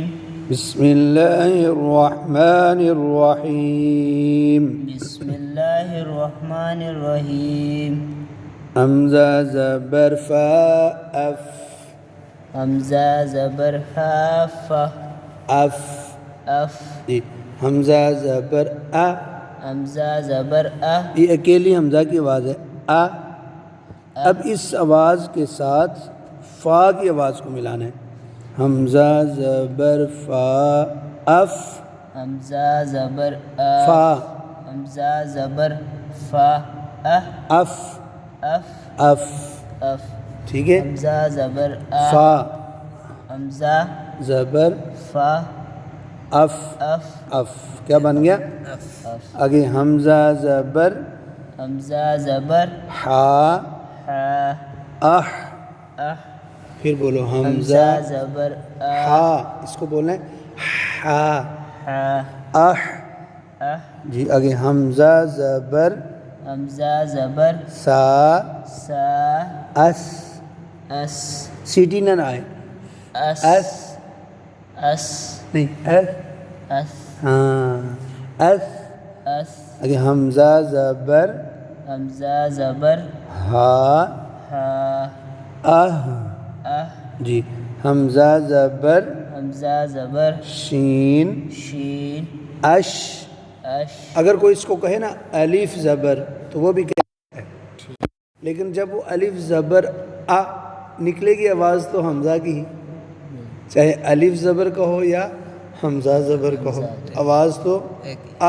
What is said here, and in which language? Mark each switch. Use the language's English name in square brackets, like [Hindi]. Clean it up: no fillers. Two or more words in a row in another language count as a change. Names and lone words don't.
[Arabic] بسم الله الرحمن الرحيم. بسم الله الرحمن الرحيم. [Urdu] حمزة زبر فاء أف. حمزة زبر ها ف أف. أف. حمزة زبر أ. حمزہ زبر یہ اکیلی حمزہ کی آواز ہے آ. اب اس آواز کے ساتھ فا کی آواز کو ملانا ہے. حمزہ زبر فا اف. حمزہ زبر فا. حمزہ زبر فا اف. اف اف. اف. ٹھیک ہے. حمزہ زبر فا. حمزہ زبر فا اف. اف. اف کیا بن گیا؟ اف. آگے حمزہ زبر حمزہ زبر ہا ہا اح. اح. پھر بولو حمزہ حمزہ زبر ہا. اس کو بولنا ہے ہا. ہا اح. اح. جی آگے حمزہ زبر حمزہ زبر سا سا اس. اس. سیٹی نہ آئے. اس اس اس نہیں اس. اس ہاں اس. اس. آگے حمزہ زبر حمزہ زبر ہا ہا اہ. اہ. جی حمزہ زبر حمزہ زبر شین شین اش. اش. اگر کوئی اس کو کہے نا الف زبر تو وہ بھی کہے، لیکن جب وہ الف زبر آ نکلے گی آواز تو حمزہ کی ہی، چاہے الف زبر کا ہو یا حمزہ زبر کا ہو، آواز تو آ.